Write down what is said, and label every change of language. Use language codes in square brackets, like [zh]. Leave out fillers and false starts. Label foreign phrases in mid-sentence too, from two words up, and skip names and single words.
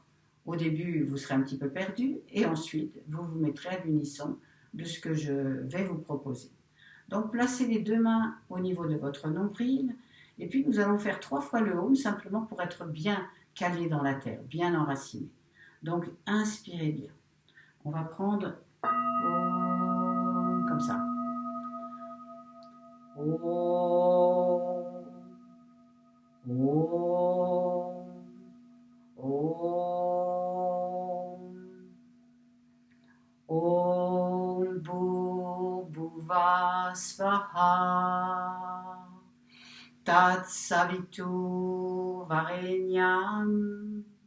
[fr] Au début, vous serez un petit peu perdu et ensuite, vous vous mettrez à l'unisson de ce que je vais vous proposer. Donc, placez les deux mains au niveau de votre nombril et puis nous allons faire 3 fois le Om simplement pour être bien calé dans la terre, bien enraciné. Donc, inspirez bien. On va prendre Om comme ça. [sa] Om. ॐ, ॐ, ॐ भुव स्वाहा तत् सवितु वरेण्यम्